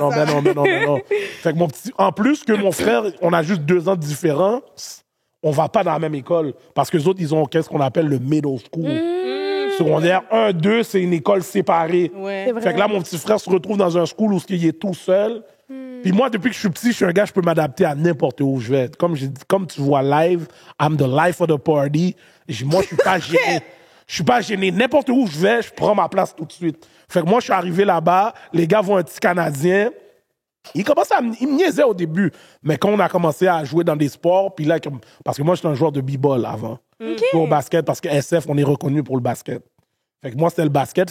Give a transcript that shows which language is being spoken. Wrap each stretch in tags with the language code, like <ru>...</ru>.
<fr>Non. Fait que en plus que mon frère, on a juste 2 ans de différence. on va pas dans la même école. Parce que les autres, ils ont qu'est-ce qu'on appelle le middle school. Secondaire 1, 2, c'est une école séparée. Ouais. C'est vrai. Fait que là, mon petit frère se retrouve dans un school où il est tout seul. Puis moi, depuis que je suis petit, je suis un gars, je peux m'adapter à n'importe où je vais. Comme tu vois</fr> <en>live, I'm the life of the party.</en> <fr>Moi, je suis pas gêné. Je suis pas gêné. N'importe où je vais, je prends ma place tout de suite. Fait que moi, je suis arrivé là-bas, les gars voient un petit Canadien. Ils me niaisaient au début. Mais quand on a commencé à jouer dans des sports, puis là, parce que moi, j'étais un joueur de b-ball avant. Au basket, parce que SF, on est reconnu pour le basket. Fait que moi, c'était le basket.</fr>